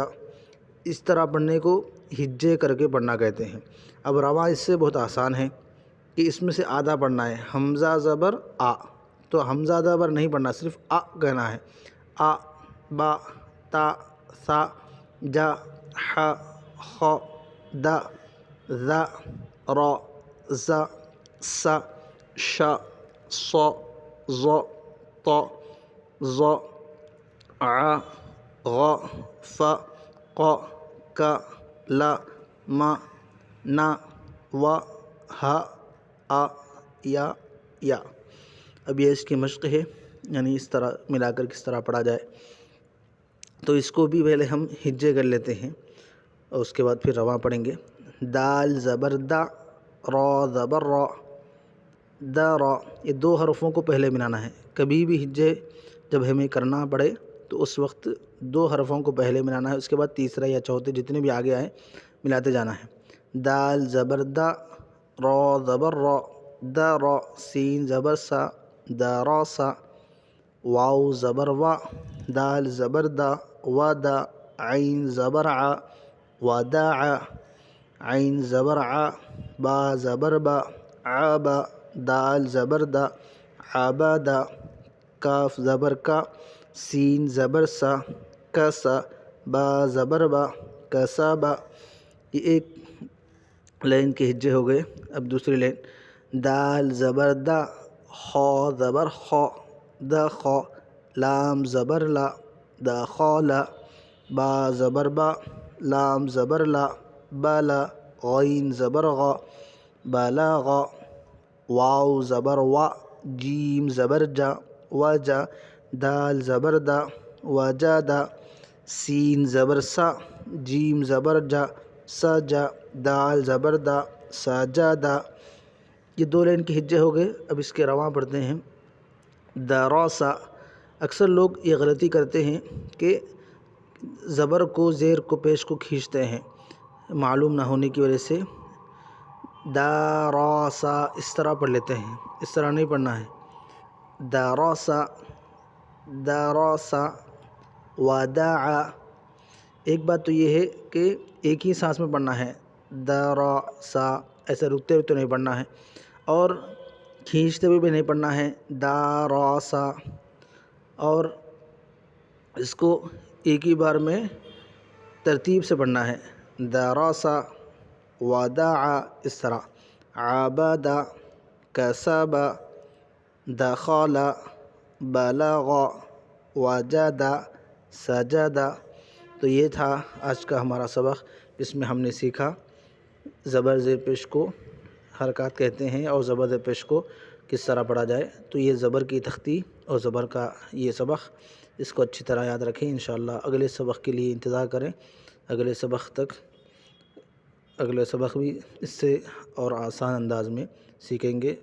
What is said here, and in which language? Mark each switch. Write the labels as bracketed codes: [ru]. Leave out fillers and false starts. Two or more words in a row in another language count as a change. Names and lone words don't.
[ur] اس طرح پڑھنے کو ہجے کر کے پڑھنا کہتے ہیں۔ اب رواں اس سے بہت آسان ہے کہ اس میں سے آدھا پڑھنا ہے۔ حمزہ زبر آ، تو حمزہ زبر نہیں پڑھنا، صرف آ کہنا ہے۔ آ، با، تا، سا، جا، ح، خ، دا، ذا، را، زا، سا، ش، ص، ظ، ط، ظ، ع، غ، ف، ق، ک، ل، م، ن، و، ہ، آ، یا۔ اب یہ اس کی مشق ہے، یعنی اس طرح ملا کر کس طرح پڑھا جائے۔ تو اس کو بھی پہلے ہم ہجے کر لیتے ہیں، اور اس کے بعد پھر رواں پڑھیں گے۔ دال زبر دا، را زبر را، دا را، یہ دو حرفوں کو پہلے ملانا ہے۔ کبھی بھی ہجے جب ہمیں کرنا پڑے تو اس وقت دو حرفوں کو پہلے ملانا ہے، اس کے بعد تیسرا یا چوتھے جتنے بھی آگے آئے ملاتے جانا ہے۔ دال زبر دا، را زبر را، دا را، سین زبر سا، دا را سا، واو زبر وا، دال زبر دا، وا دا، عین زبر ع، وا دا ع، عین زبر ع، با زبر با، ع با، دال زبر دا، ع با دا، کاف زبر کا، سین زبر سا، کا سا، با زبر با، کا سا با۔ یہ ایک لائن کے ہجے ہو گئے۔ اب دوسری لائن۔ دال زبر دا، خا زبر خا، دا خا، لام زبر لا، دا خا لا، با زبر با، لام زبر لا، با لا، غین زبر غا، با لا غا، واو زبر وا، جیم زبر جا، وا جا، دال زبر دا، وا جا دا، سین زبر سا، جیم زبر جا، سا جا، دال زبر دا، سا جا دا۔ یہ دو لائن کے ہجے ہو گئے۔ اب اس کے رواں پڑھتے ہیں۔ دا را سا۔ اکثر لوگ یہ غلطی کرتے ہیں کہ زبر کو، زیر کو، پیش کو کھینچتے ہیں، معلوم نہ ہونے کی وجہ سے دا را سا اس طرح پڑھ لیتے ہیں۔ اس طرح نہیں پڑھنا ہے۔ دا را سا، دا را سا، وداع۔ ایک بات تو یہ ہے کہ ایک ہی سانس میں پڑھنا ہے، دا را سا، ایسے رکتے رکتے نہیں پڑھنا ہے۔ اور کھینچتے ہوئے بھی نہیں پڑھنا ہے، داراسا، اور اس کو ایک ہی بار میں ترتیب سے پڑھنا ہے، دراسا، وداع، اس طرح، عبد، کسب، دخل، بلغ، وجد، سجد۔ تو یہ تھا آج کا ہمارا سبق، جس میں ہم نے سیکھا زبر زیر پیش کو حرکات کہتے ہیں اور زبر زیر پیش کو کس طرح پڑھا جائے۔ تو یہ زبر کی تختی اور زبر کا یہ سبق، اس کو اچھی طرح یاد رکھیں۔ انشاءاللہ اگلے سبق کے لیے انتظار کریں، اگلے سبق بھی اس سے اور آسان انداز میں سیکھیں گے،